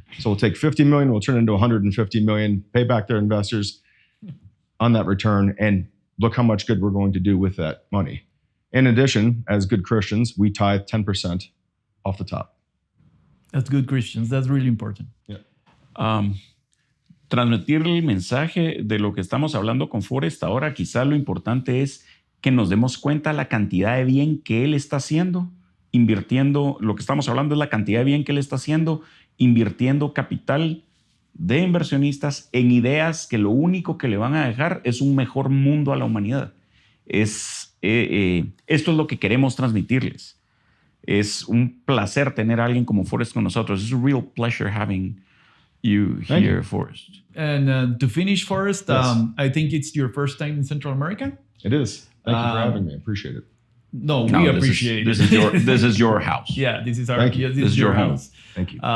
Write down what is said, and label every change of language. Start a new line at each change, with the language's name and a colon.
English: So we'll take $50 million, we'll turn it into $150 million, pay back their investors on that return, and look how much good we're going to do with that money. In addition, as good Christians, we tithe 10% off the top. As good Christians, that's really important. Yeah.
Spanish: Transmitir el mensaje de lo que estamos hablando con Forrest ahora, quizá lo importante es que nos demos cuenta la cantidad de bien que él está haciendo, invirtiendo, lo que estamos hablando es la cantidad de bien que él está haciendo, invirtiendo capital de inversionistas en ideas que lo único que le van a dejar es un mejor mundo a la humanidad. Esto es lo que queremos transmitirles. Es un placer tener a alguien como Forrest con nosotros.
English: It's a real pleasure having you here, Forrest. And to finish, Forrest, Yes. I think it's your first time in Central America. It is. Thank you for having me. I appreciate it. No, we appreciate it. This is your house. Yeah, this is our Thank you. this is your house. Thank you.